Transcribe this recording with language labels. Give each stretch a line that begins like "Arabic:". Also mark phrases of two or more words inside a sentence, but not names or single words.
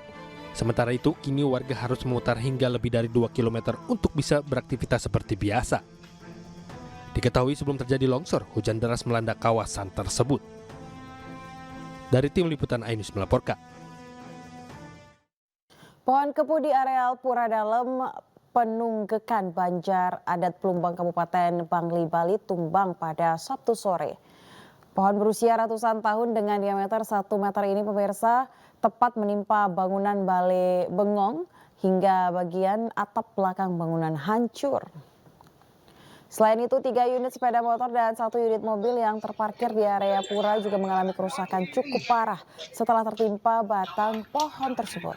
Indonesian: Sementara itu, kini warga harus memutar hingga lebih dari 2 km untuk bisa beraktivitas seperti biasa. Diketahui sebelum terjadi longsor, hujan deras melanda kawasan tersebut. Dari tim liputan Ainus melaporkan. Pohon kepu di areal Pura Dalem, Penunggekan Banjar Adat Plumbang Kabupaten Bangli, Bali tumbang pada Sabtu sore. Pohon berusia ratusan tahun dengan diameter 1 meter ini, pemirsa, tepat menimpa bangunan Balai Bengong hingga bagian atap belakang bangunan hancur. Selain itu, 3 unit sepeda motor dan 1 unit mobil yang terparkir di area pura juga mengalami kerusakan cukup parah setelah tertimpa batang pohon tersebut.